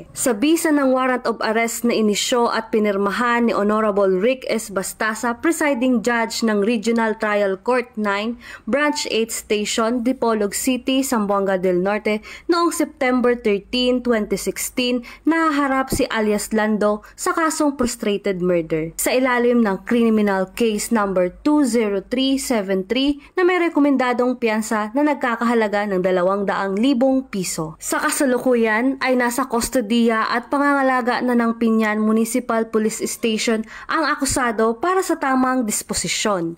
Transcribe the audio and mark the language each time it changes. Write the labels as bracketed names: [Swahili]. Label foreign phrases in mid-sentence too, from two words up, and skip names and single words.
[Filipino] Sa bisa ng [English] warrant of arrest [Filipino] na inisyo at pinirmahan ni Honorable Rick S. Bastasa, presiding judge ng Regional Trial Court 9, Branch 8 Station, Dipolog City, Zamboanga del Norte noong September 13, 2016, nahaharap si alias Lando sa kasong [English] frustrated murder [Filipino] sa ilalim ng [English] Criminal Case number [Filipino] 20373 na may rekomendadong piyansa na nagkakahalaga ng 200,000 piso. Sa kasalukuyan ay nasa kustodiya at pangangalaga na ng Piñan Municipal Police Station ang akusado para sa tamang disposisyon.